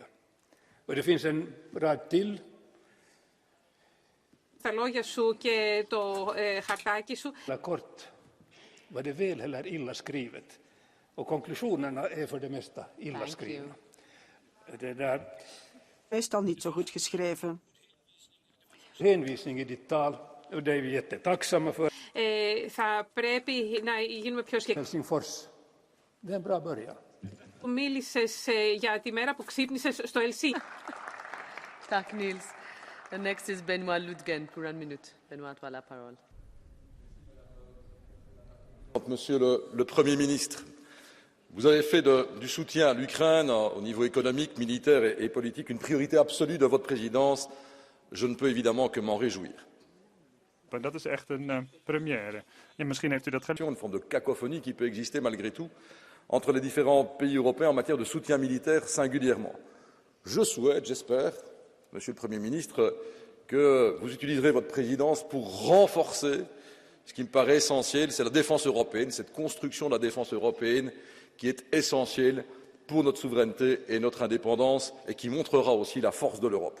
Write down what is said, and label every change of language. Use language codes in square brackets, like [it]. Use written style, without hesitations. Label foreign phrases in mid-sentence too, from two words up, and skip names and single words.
[sv] Och det finns en rad till. [el] Τα λόγια σου και το χαρτάκι σου. [sv] Kort var det väl eller illa skrivet. Och konklusionerna är för det mesta illa skrivna. Det där [nl] meestal niet zo goed geschreven. [sv] Hänvisning i ditt tal, och det är vi jättetacksamma för. [el] Θα πρέπει να γίνουμε πιο συγκεκριμένοι. [sv] Helsingfors. Det är en bra början. [el] Μίλησες για τη μέρα που ξύπνησες στο Ελσίνκι. [sv] Tack Nils. [en] The next is Benoît Ludgen pour 1 minute. [fr] Benoît, tu as la parole. Monsieur le Premier ministre, vous avez fait du soutien à l'Ukraine au niveau économique, militaire et politique une priorité absolue de votre présidence. Je ne peux évidemment que m'en réjouir. [nl] Dat is echt een première. En misschien heeft u dat [fr] une forme de cacophonie qui peut exister malgré tout entre les différents pays européens en matière de soutien militaire singulièrement. Je souhaite, j'espère, Monsieur le Premier ministre, que vous utiliserez votre présidence pour renforcer ce qui me paraît essentiel, c'est la défense européenne, cette construction de la défense européenne qui est essentielle pour notre souveraineté et notre indépendance et qui montrera aussi la force de l'Europe.